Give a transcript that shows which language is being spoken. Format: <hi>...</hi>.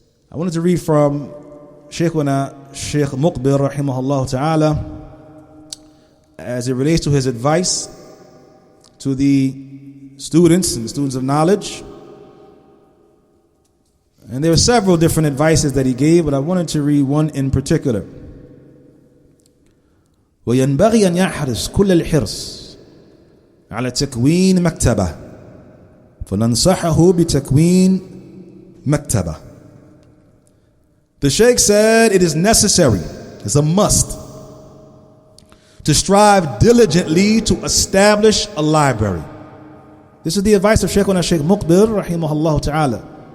<en>I wanted to read from Shaykhuna Shaykh Muqbil rahimahullah ta'ala as it relates to his advice to the students and the students of knowledge. And there were several different advices that he gave, but I wanted to read one in particular.</en> <ar>وينبغي أن يحرص كل الحرص على تكوين مكتبة فننصحه بتكوين مكتبة.</ar> <en>The Shaykh said it is necessary, it's a must, to strive diligently to establish a library. This is the advice of Shaykhuna Shaykh Muqbil rahimahullah ta'ala.</en>